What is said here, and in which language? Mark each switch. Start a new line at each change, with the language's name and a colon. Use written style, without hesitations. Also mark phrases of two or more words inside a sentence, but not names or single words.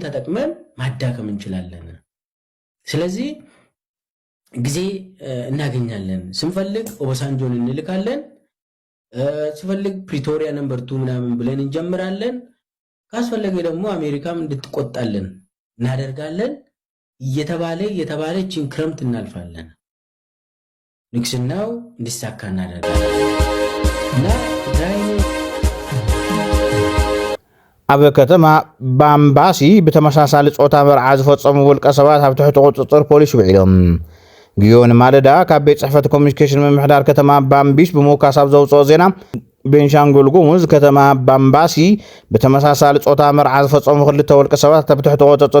Amharic: ተጠቅመን ማዳከም እንችላለን። ስለዚህ ጊዜ እናገኛለን። ስንፈልግ ኦባሳንጆን እንልካለን፣ ስንፈልግ ፕሪቶሪያ ነምበር 2 ምናምን ብለን እንጀምራለን። ካስፈለገ ደግሞ አሜሪካም እንድትቆጣለን እናደርጋለን። እየተባለ እቺን ክረምት እናልፋለን። ንግስናው እንዲሳካ እናደርጋለን እና
Tigrinya: ኣብ ከተማ ባምባሲ ብተመሳሳሊ ጾታ መርዓ ዝፈጸሙ ውልቀ ሰባት ኣብ ትሕቲ ቁፅጥር ፖሊስ ውዒሎም ግዮን ማለዳ ካብ ቤት ጽሕፈት ኮሚኒኬሽን ምምሕዳር ከተማ ባምቢስ ብምውካስ ኣብ ዘውፅኦ ዜና ቤንሻንጉል ጉሙዝ ከተማ ባምባሲ ብተመሳሳሊ ጾታ መርዓ ዝፈጸሙ ክልተ ውልቀ ሰባት ኣብ ትሕቲ ቁፅጥር